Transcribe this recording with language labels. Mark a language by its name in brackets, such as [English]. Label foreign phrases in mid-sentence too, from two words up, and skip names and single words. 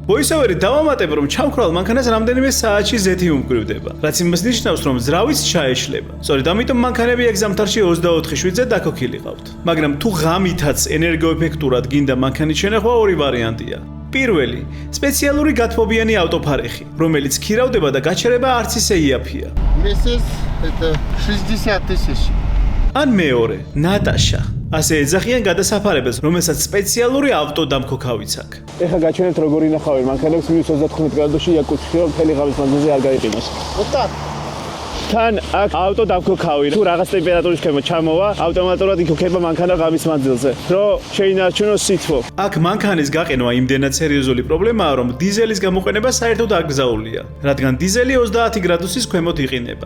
[Georgian] ვოისოვერი დავამატებ, რომ ჩამქრალ მანქანას რამდენიმე საათში ზეთი უმკვრივდება, რაც იმას ნიშნავს, რომ ზრავიც ჩაეშლება. სწორედ ამიტომ მანქანები ეგ ზამთარში 24/7-ზე დაქოქილიყავთ. მაგრამ თუ ღამითაც ენერგოეფექტურად გინდა მანქანის შენახვა, ორი ვარიანტია. პირველი, სპეციალური გათბობიანი ავტოფარეხი, რომელიც ქირავდება და გაჩერება არც ისე იაფია. [Russian] Месяц это 60 тысяч. [Georgian] ან მეორე, ნატაშა. ასე ეძახიან გადასაფარებელს, რომელსაც სპეციალური ავტოდამქოქავიც აქვს. ეხლა გაჩვენებთ როგორ ინახავენ მანქანებს -35 გრადუსში იაკუთში, რომ მთელი ღამის მანძილზე არ გაიყინოს. [Russian] Вот так. [Georgian] თან აქ ავტოდამქოქავი, თუ რაღაც ტემპერატურის ქვემოთ ჩამოვა, ავტომატურად იქოქება მანქანა ღამის მანძილზე, რომ შეინარჩუნოს სითბო. აქ მანქანის გაყენვა იმდენად სერიოზული პრობლემაა, რომ დიზელის გამოყენება საერთოდ აკრძალულია, რადგან დიზელი 30 გრადუსის ქვემოთ იყინება.